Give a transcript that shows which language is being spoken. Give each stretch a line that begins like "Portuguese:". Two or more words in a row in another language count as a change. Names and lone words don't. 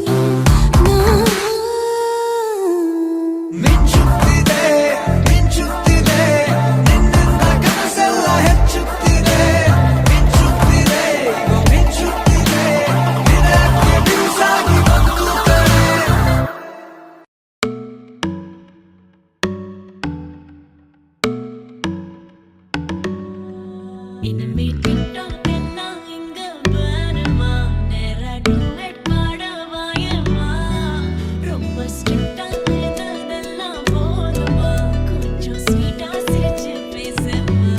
Kannada: ಮಿಂಚುತ್ತಿದೆ ಮಿಂಚುತ್ತಿದೆ ನಿನ್ನಿಂದ ಕನಸೆಲ್ಲ ಹೆಚ್ಚುತ್ತಿದೆ ಮಿಂಚುತ್ತಿದೆ ಮಿಂಚುತ್ತಿದೆ ನಿನಕ್ಕೆ ಬಿರುಸಾಗಿ ಬಂದುತ್ತದೆ
Tamil: இனிமே டிக்டாக் எல்லாம் இங்க வேணுமா நேரா டூயட் பாடவாயம்மா ரொம்ப ஸ்ட்ரிக்டா இருந்ததெல்லாம் போதுமா கொஞ்சம் ஸ்வீட்டா சிரிச்சு பேசம்மா